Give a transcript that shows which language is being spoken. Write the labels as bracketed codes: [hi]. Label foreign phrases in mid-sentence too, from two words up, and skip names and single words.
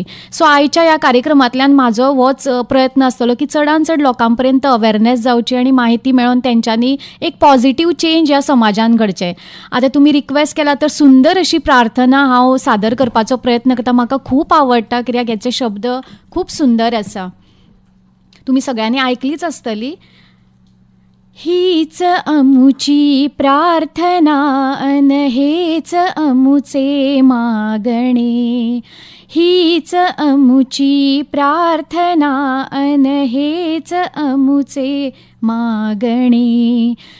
[kok] सो आयच्या ह्या कार्यक्रमांतल्यान म्हाजो होच प्रयत्न आसतलो की चडांत चड लोकां पर्यंत अवेरनेस जावची आनी माहिती मेळोवन तेंच्यांनी एक [en] positive change [kok] ह्या समाजान घडचें. आतां तुमी रिक्वेस्ट केला तर सुंदर अशी प्रार्थना हांव सादर करपाचो प्रयत्न करता. म्हाका खूब आवडटा कित्याक हेचे शब्द खूब सुंदर आसा. तुमी सगळ्यांनी आयकलीच आसतली. [mr] हीच अमुची प्रार्थना अन हेच अमुचे मागणे. हीच अमुची प्रार्थना अन हेच अमुचे मागणे.